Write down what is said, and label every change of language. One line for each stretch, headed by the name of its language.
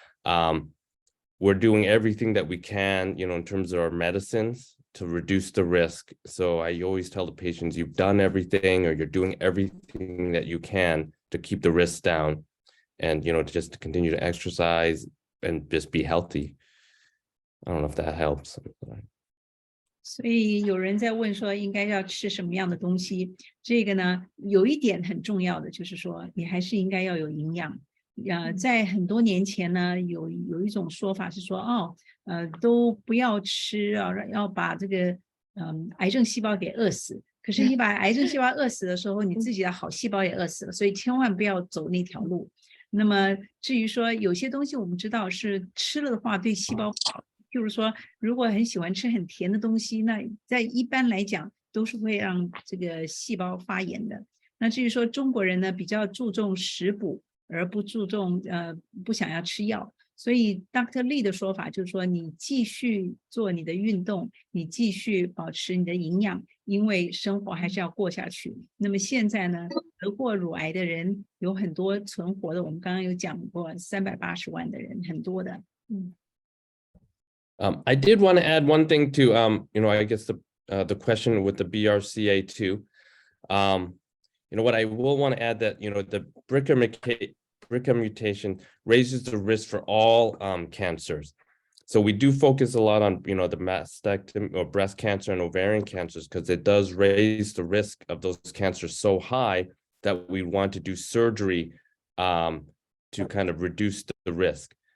English: We're doing everything that we can, in terms of our medicines to reduce the risk. So I always tell the patients, you've done everything, or you're doing everything that you can to keep the risks down, and, to just continue to exercise and just be healthy. I don't know if that helps.
Chinese: 所以有人在问说应该要吃什么样的东西，这个呢有一点很重要的就是说你还是应该要有营养。在很多年前呢，有一种说法是说，都不要吃啊，要把这个癌症细胞给饿死。可是你把癌症细胞饿死的时候，你自己的好细胞也饿死了，所以千万不要走那条路。那么至于说有些东西我们知道是吃了的话对细胞好，譬如说如果很喜欢吃很甜的东西，那在一般来讲都是会让这个细胞发炎的。那至于说中国人呢比较注重食补，而不注重不想要吃药，所以 Dr. Lee 的说法就是说，你继续做你的运动，你继续保持你的营养，因为生活还是要过下去。那么现在呢，得过乳癌的人有很多存活的，我们刚刚有讲过380万的人，很多的。
English: I did want to add one thing to I guess the question with the BRCA too. What I will want to add that the BRCA mutation raises the risk for all cancers. So we do focus a lot on the mastectomy or breast cancer and ovarian cancers because it does raise the risk of those cancers so high that we want to do surgery to kind of reduce the risk.